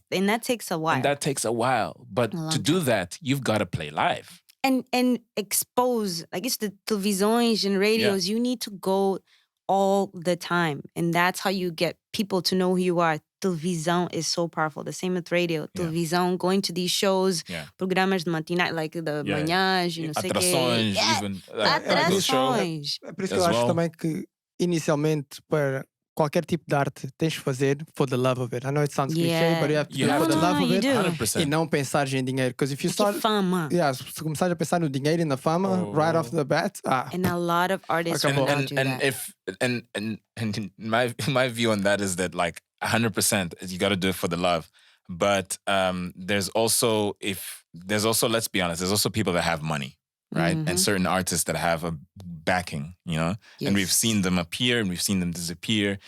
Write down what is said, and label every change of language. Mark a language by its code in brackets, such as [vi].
[en] And that takes a while. But to do that, you've got to play live. And expose, like it's the televisões and radios, you need to go all the time. And that's how you get people to know who you are. Televisão is so powerful. The same with radio. [pt] Televisão, going to these shows, programas de matinais, like the manhãs, não sei o quê. Atrações. É por isso que eu acho também que, inicialmente, para qualquer tipo de arte, tens de fazer for the love of it. [en] I know it sounds cliché, but you have to do it for the love of it. 100%. [pt] E não pensar em dinheiro. [en] Because if you start... [pt] fama. Se começares a pensar no dinheiro e na fama, right off the bat... [en] And a lot of artists do that. And my view on that is that like 100% you got to do it for the love. But there's also, let's be honest, there's also people that have money. Right? And certain artists that have a backing, Yes. And we've seen them appear and we've seen them disappear.